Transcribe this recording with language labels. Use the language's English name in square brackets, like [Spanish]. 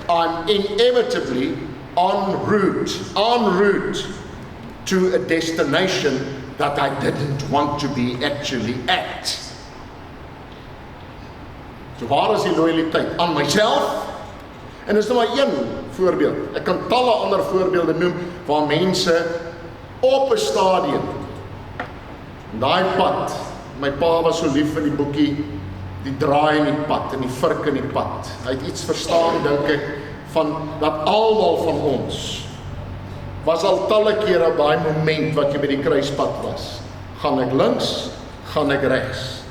[English] I'm inevitably en route to a destination that I didn't want to be actually at. [Afrikaans] So waar is die loyaliteit? Aan myself? En dis nou maar een voorbeeld. Ek kan talle ander voorbeelde noem waar mense op 'n stadium, daai pad, my pa was so lief vir die boekie, die draai in die pad en die vurk in die pad. Hy het iets verstaan, dink ek, van dat almal van ons was al talle kere op daai moment wat jy by die kruispad was. Gaan ek links? Gaan ek regs?